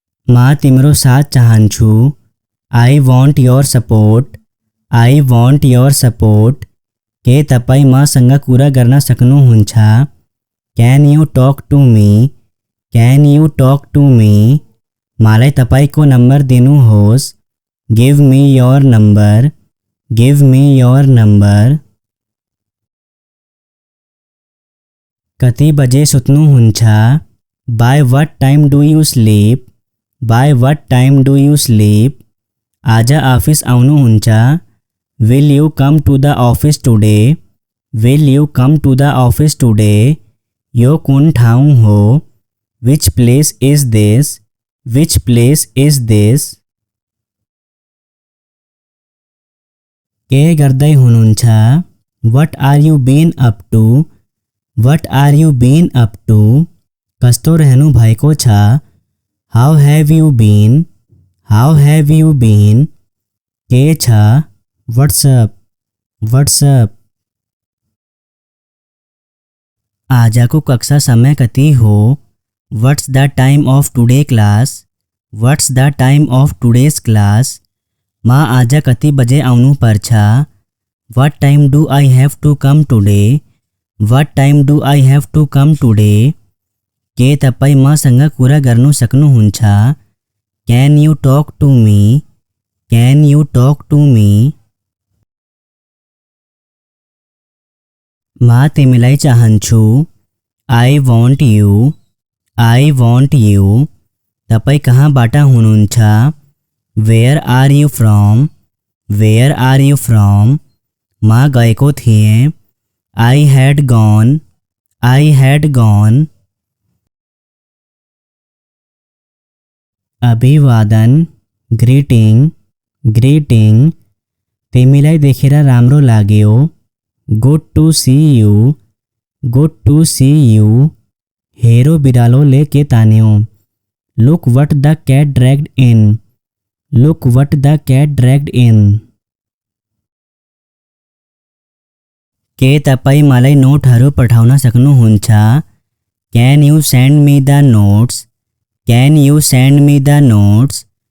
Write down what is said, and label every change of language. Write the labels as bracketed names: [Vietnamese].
[Nepali] म तिम्रो साथ चाहन्छु [English] I want your support [Nepali] के तपाईँ मसँग कुरा गर्न सक्नुहुन्छ [English] Can you talk to me? [Nepali] मलाई तपाईको नम्बर दिनुहोस् [English] Give me your number [Nepali] कति बजे सुत्नुहुन्छ [English] By what time do you sleep? By what time do you sleep? [Nepali] आजा ऑफिस आउनु हुन्छ. [English] Will you come to the office today? Will you come to the office today? [Nepali] यो कुन ठाउँ हो? [English] Which place is this? Which place is this? [Nepali] के गर्दै हुनुहुन्छ? [English] What are you been up to? What are you been up to? [Nepali] कस्तो रहनु भएको छ? [English] How have you been? How have you been? [Nepali] के छ? [English] What's up? What's up? [Nepali] आजको कक्षा समय कति हो? [English] What's the time of today class? What's the time of today's class? [Nepali] माँ आज कति बजे आउनु पर्छ? [English] What time do I have to come today? What time do I have to come today? [Nepali] के तपाईँ मसँग कुरा गर्नु सक्नुहुन्छ? [English] Can you talk to me? Can you talk to me? [Nepali] म तिमीलाई चाहन्छु. [English] I want you. I want you. [Nepali] तपाईँ कहाँबाट हुनुहुन्छ? [English] Where are you from? Where are you from? [Nepali] म गएको थिएँ. [English] I had gone. I had gone. [Nepali] अभिवादन. [English] Greeting. Greeting. [Nepali] तिमीलाई देखेर राम्रो लाग्यो. [English] Good to see you. Good to see you. [Nepali] हेरो बिरालोले के तान्यो. [English] Look what the cat dragged in. Look what the cat dragged in. [Nepali] के तपाईँ मलाई नोटहरू पठाउन सक्नुहुन्छ? [English] Can you send me the notes? Can you send me the notes?